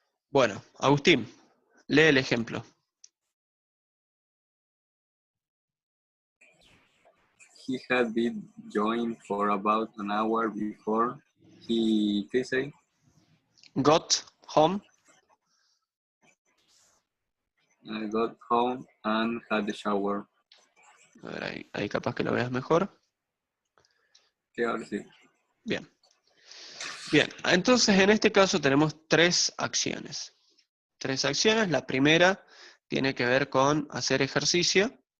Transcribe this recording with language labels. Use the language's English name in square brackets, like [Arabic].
[Spanish] Bueno, Agustín, lee el ejemplo. [English] He had been joined for about an hour before he, [Spanish] ¿qué dice ahí? [English] Got home. I got home and had the shower. [Spanish] A ver, ahí capaz que lo veas mejor. Sí, ahora sí. Bien. Bien, entonces en este caso tenemos tres acciones. Tres acciones. La primera tiene que ver con hacer ejercicio.